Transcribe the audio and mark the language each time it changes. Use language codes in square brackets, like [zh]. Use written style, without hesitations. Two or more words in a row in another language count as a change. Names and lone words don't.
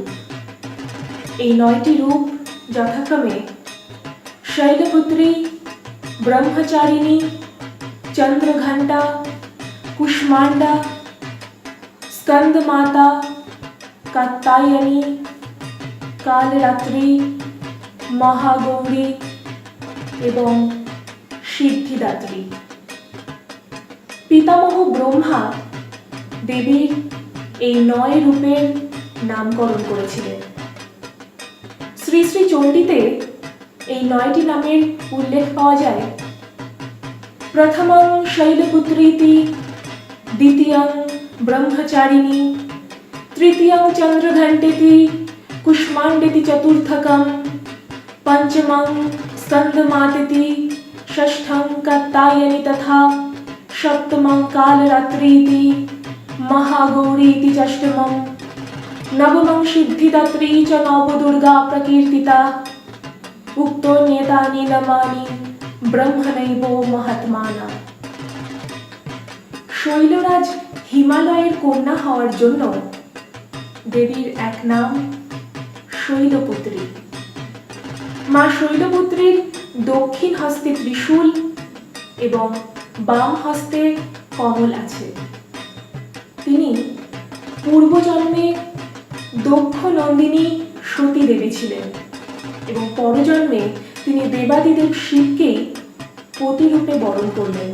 [bn] এই 9টি রূপ যথাক্রমে শৈলপুত্রী, ব্রহ্মচারিণী, চন্দ্রঘণ্টা, কুষ্মাণ্ডা, স্কন্দমাতা, কাত্যায়নী, কালরাত্রি, মহাগৌরী এবং সিদ্ধিদাত্রী। পিতামহ ব্রহ্মা দেবীর এই 9 রূপের নামকরণ করেছিলেন। শ্রী শ্রী চণ্ডীতে এই 9টি নামের উল্লেখ পাওয়া যায়। [sa] প্রথমং শৈলপুত্রীতি, দ্বিতীয়ং ব্রহ্মচারিণী, তৃতীয়ং চন্দ্রঘণ্টেতি, কুষ্মাণ্ডেতি চতুর্থকং, পঞ্চমং স্কন্দমাতেতি, ষষ্ঠং কাত্যায়নী তথা সপ্তমং কালরাত্রিতি, মহাগৌরীতি ষষ্ঠমং, নবমং সিদ্ধিদাত্রী চ নবদুর্গা প্রকীর্তিতা, উক্তোন্যেতানি নামানি ব্রহ্মণৈব মহাত্মানা। [bn] শৈলরাজ হিমালয়ের কন্যা হওয়ার জন্য দেবীর এক নাম শৈলপুত্রী। মা শৈলপুত্রীর দক্ষিণ হস্তে ত্রিশূল এবং বাম হস্তে কমল আছে। তিনি পূর্বজন্মে দক্ষ নন্দিনী সতী দেবী ছিলেন এবং পরজন্মে তিনি দেবাদিদেব শিবকেই পতিরূপে বরণ করলেন।